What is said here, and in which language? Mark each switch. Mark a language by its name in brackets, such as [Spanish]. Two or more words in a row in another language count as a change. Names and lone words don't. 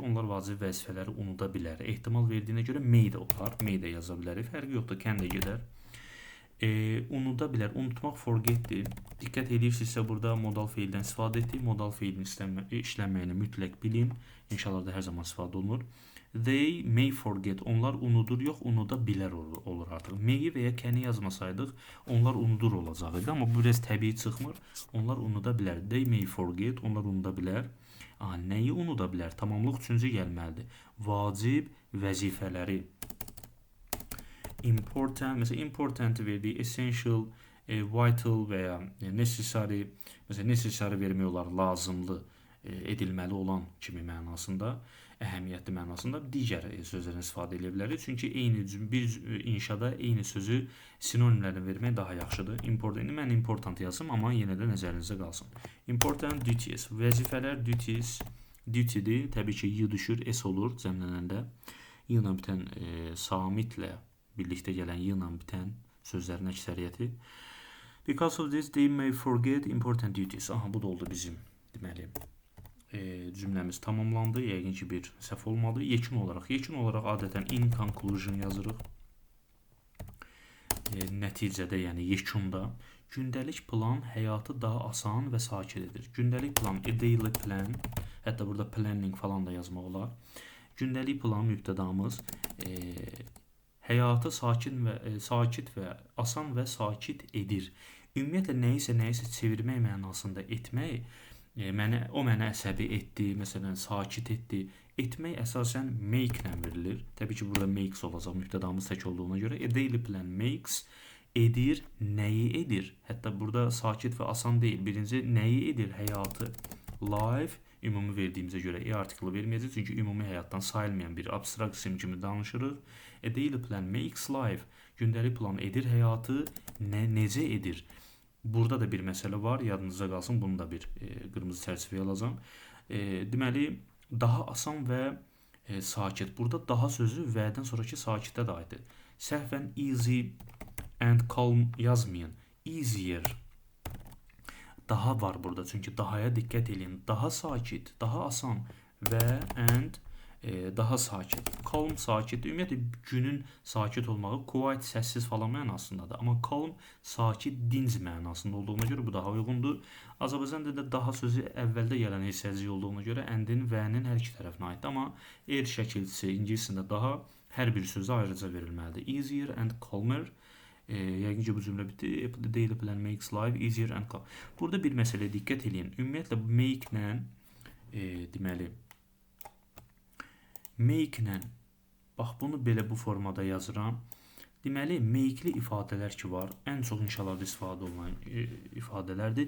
[Azerbaijani] Onlar vacib vəzifələri unuda bilər. Ehtimal verdiyinə görə may də olar. May də yaza bilərik. Fərqi yoxdur. Can də gedər. Unuda bilər. Unutmaq forgetdir. Diqqət edirsinizsə burada modal feildən istifadə etdik. Modal feilin işlənməyini mütləq bilin. İnşallah da hər zaman istifadə olunur. [English] They may forget. [Azerbaijani] Onlar unudur, yox, unuda bilər olur artıq. May-i və ya can-i yazmasaydıq, onlar unudur olacaqdı. Amma bu biraz təbii çıxmır. Onlar unuda bilər. [English] They may forget. [Azerbaijani] Onlar unuda bilər. Nəyi unuda bilər? Tamamlıq üçüncü gəlməlidir. Vacib vəzifələri. Important, məsələn, important verdik. [English] Essential, vital [Azerbaijani] və ya [English] necessary. [Azerbaijani] Məsələn, necessary vermək olar, lazımlı, edilməli olan kimi mənasında. Əhəmiyyətli mənasında digər sözlərdən istifadə edə bilərik. Çünki bir inşada eyni sözü sinonimlərini vermək daha yaxşıdır. Mən important yazım, amma yenə də nəzərinizdə qalsın. [English] Important duties. [Azerbaijani] Vəzifələr duty-dir. Təbii ki, y düşür, s olur cəmlənəndə. Y ilə bitən samitlə birlikdə gələn y ilə bitən sözlərin əksəriyyəti. [English] Because of this, they may forget important duties. [Azerbaijani] Bu da oldu bizim deməli. Cümləmiz tamamlandı. Yəqin ki, bir səhv olmadı. Yekun olaraq adətən [English] in conclusion [Azerbaijani] yazırıq. Nəticədə, yəni yekunda gündəlik plan həyatı daha asan və sakit edir. Gündəlik plan, [English] a daily plan, [Azerbaijani] hətta burada planning falan da yazmaq olar. Gündəlik plan mübtədamız həyatı sakit və asan və sakit edir. Ümumiyyətlə nəyisə çevirmək mənasında etmək o mənə əsəbi etdi, məsələn, sakit etdi. Etmək əsasən make-lə verilir. Təbii ki, burada makes olacaq mübtədamız tək olduğuna görə. [English] A daily plan makes, [Azerbaijani] edir, nəyi edir? Hətta burada sakit və asan deyil. Birinci, nəyi edir? Həyatı. Life, ümumi verdiyimizə görə artiklı verməyəcək. Çünki ümumi həyatdan sayılmayan bir abstrakt isim kimi danışırıq. [English] A daily plan makes life. [Azerbaijani] Gündəlik plan edir həyatı. Necə edir? Burada da bir məsələ var, yadınızda qalsın. Bunu da bir qırmızı çərçivəyə alacağam. Deməli, daha asan və sakit. Burada daha sözü və-dən sonraki sakitə də aiddir. Səhvən [English] easy and calm [Azerbaijani] yazmayın. Easier. Daha var burada, çünki dahaya diqqət edin. Daha sakit, daha asan və and daha sakit. Calm sakit. Ümumiyyətlə günün sakit olmağı quiet səssiz falan mənasındadır. Amma calm sakit, dinc mənasında olduğuna görə bu daha uyğundur. Azərbaycan dilində daha sözü əvvəldə gələn hissəcilik olduğuna görə and-in və-nin hər iki tərəfinə aiddir. Amma er şəkilçisi ingiliscəsində daha hər bir sözə ayrıca verilməlidir. [English] Easier and calmer. [Azerbaijani] Yəqin ki bu cümlə bitdi. [English] The daily plan makes life easier and calm. [Azerbaijani] Burada bir məsələyə diqqət edin. Ümumiyyətlə make-lə deməli make-lə, bax bunu belə bu formada yazıram. Deməli, make-li ifadələr ki var, ən çox inşalarda istifadə olunan ifadələrdir.